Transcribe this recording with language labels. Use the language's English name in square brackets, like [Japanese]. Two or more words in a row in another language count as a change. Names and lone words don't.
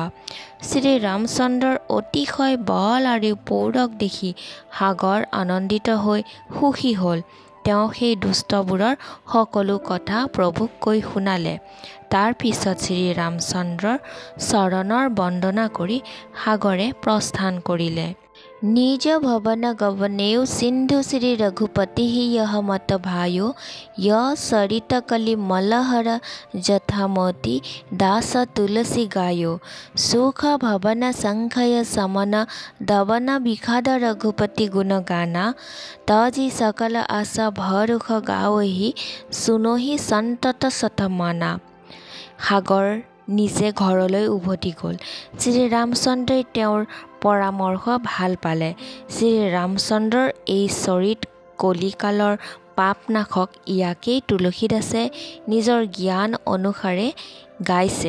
[Assamese] শ্ৰী ৰামচন্দ্ৰৰ অতিশয় বল আৰু পৌৰখ দেখি সাগৰ আনন্দিত হৈ সুখী হ'ল। তেওঁ সেই দুষ্টবোৰৰ সকলো কথা প্ৰভুক কৈ শুনালে। তাৰ পিছত শ্ৰী ৰামচন্দ্ৰৰ চৰণৰ বন্দনা কৰি সাগৰে প্ৰস্থান কৰিলে। [Awadhi] निज भवन गवनेउ सिंधु श्री रघुपति यह मत भायो य सरित कलि मलहर जथामति दास तुलसी गायो। सुख भवन संखय समन दवन विषाद रघुपति गुण गाना तजी सकल आशा भरुख गावहि सुनहि सन्तत सतमना। [Assamese] সাগৰ নিজে ঘৰলৈ উভতি গ'ল। শ্ৰী ৰামচন্দ্ৰই তেওঁৰ পৰামৰ্শ ভাল পালে। শ্ৰী ৰামচন্দ্ৰৰ এই চৰিত কলিকালৰ পাপনাশক ইয়াকেই তুলসীদাসে নিজৰ জ্ঞান অনুসাৰে গাইছে।